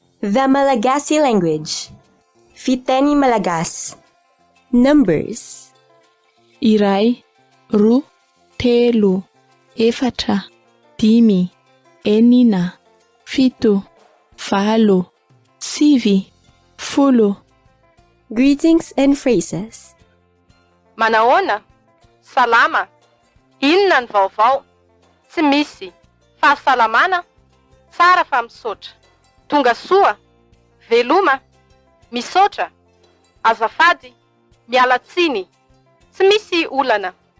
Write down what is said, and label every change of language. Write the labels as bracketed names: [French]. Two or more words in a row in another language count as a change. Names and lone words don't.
[English] The Malagasy language. [Malagasy] Fiteny Malagasy. [English] Numbers. [Malagasy] Iray, roa, telo, efatra, dimy, enina, fito, valo, sivy, folo. [English] Greetings and phrases. [Malagasy] Manahoana? Salama. Inona ny vaovao? Tsy misy. Fahasalamana? Tsara fa misaotra. Tonga soa? Veloma? Misaotra? Azafady? Miala tsiny? Tsy misy olana.